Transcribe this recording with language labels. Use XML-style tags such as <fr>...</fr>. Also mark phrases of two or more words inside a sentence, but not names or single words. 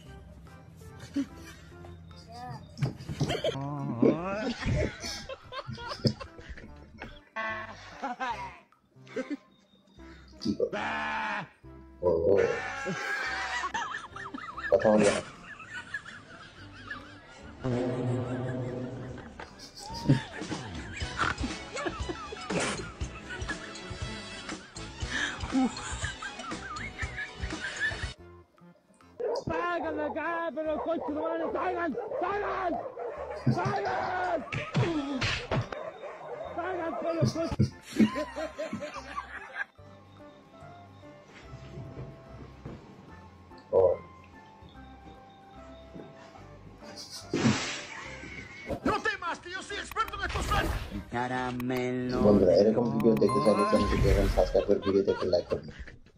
<bn>কি করবো? ও, কথা বলবে না?</bn> <es>Salgan de acá, pero coche no van, salgan, salgan, salgan, salgan con los coches.</es> <bn>ও,</bn> <es>¡No temas, que yo soy experto en estos saltos! Caramelo.</es> <bn>বন্ধুরা, এরকম ভিডিও দেখতে চাইলে চ্যানেলটিকে এখন সাবস্ক্রাইব করে ভিডিও দেখে লাইক করুন।</bn>